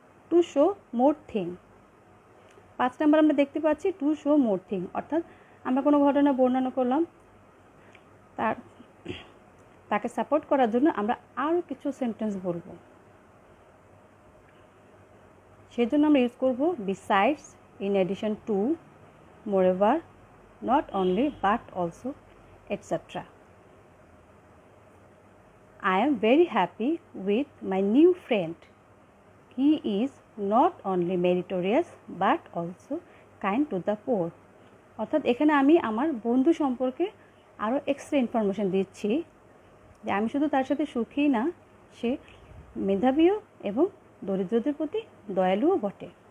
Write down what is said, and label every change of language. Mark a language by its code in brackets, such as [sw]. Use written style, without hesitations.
[en] to show more thing, [bn] 5 নম্বর আমরা দেখতে পাচ্ছি [en] to show more thing, [bn] অর্থাৎ আমরা কোনো ঘটনা বর্ণনা করলাম, তাকে সাপোর্ট করার জন্য আমরা আরও কিছু সেন্টেন্স বলবো। সেই জন্য আমরা ইউজ করব [en] Besides, in addition to, moreover, not only but also, etcetera. I am very happy with my new friend. He is not only meritorious but also kind to the poor. [bn] অর্থাৎ এখানে আমি আমার বন্ধু সম্পর্কে আরও এক্সট্রা ইনফরমেশন দিচ্ছি যে আমি শুধু তার সাথে সুখী না, সে মেধাবীও এবং দরিদ্রদের প্রতি দয়ালুও বটে।